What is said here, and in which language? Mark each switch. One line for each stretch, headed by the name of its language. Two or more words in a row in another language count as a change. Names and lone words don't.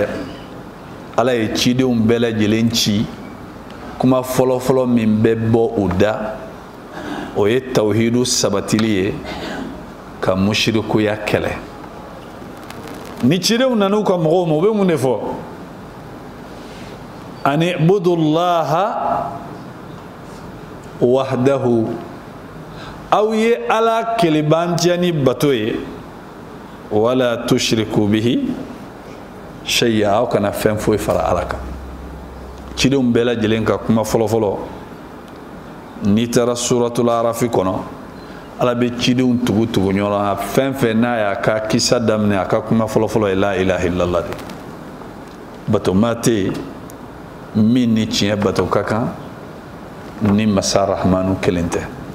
Bambara: Ala ye cidenw bɛɛ lajɛlen ci kuma fɔlɔfɔlɔ min bɛ bɔ u da o ye tawhidu sabatili ye ka mushrikuya kɛlɛ. Ni cidenw nan'u ka mɔgɔw ma u bɛ mun de fɔ?
Arabic: أن اعبدوا الله وحده,
Bambara: aw ye ala kelebantiya ni bato ye,
Arabic: ولا تشركوا به شيئا,
Bambara: aw kana fɛn foyi fara ala kan. Cidenw bɛɛ lajɛlen ka kuma fɔlɔfɔlɔ n'i taara suratul arafi kɔnɔ ala bɛ cidenw tugu ɲɔgɔn na fɛn fɛn n'a y'a ka kisa daminɛ a ka kuma fɔlɔfɔlɔ ye
Arabic: لا إله إلا الله
Bambara: de. Batoma tɛ yen min ni tiɲɛ bato ka kan ni masa rahmanu kelen tɛ.